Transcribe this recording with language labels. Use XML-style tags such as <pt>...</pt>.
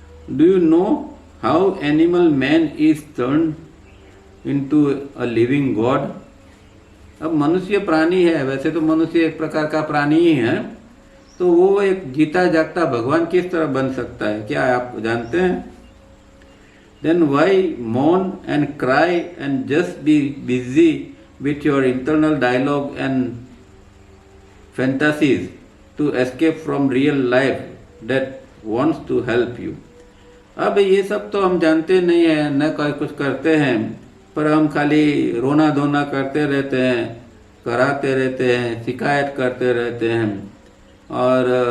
<en>Do you know how animal man is turn into a living God?</en> <hi>अब मनुष्य प्राणी है, वैसे तो मनुष्य एक प्रकार का प्राणी ही है, तो वो एक जीता जागता भगवान किस तरह बन सकता है, क्या आप जानते हैं?</hi> <en>Then why mourn and cry and just be busy with your internal dialogue and fantasies to escape from real life that wants to help you?</en> <hi>अब ये सब तो हम जानते नहीं है, न कोई कुछ करते हैं, पर हम खाली रोना धोना करते रहते हैं, कराते रहते हैं, शिकायत करते रहते हैं, और</hi>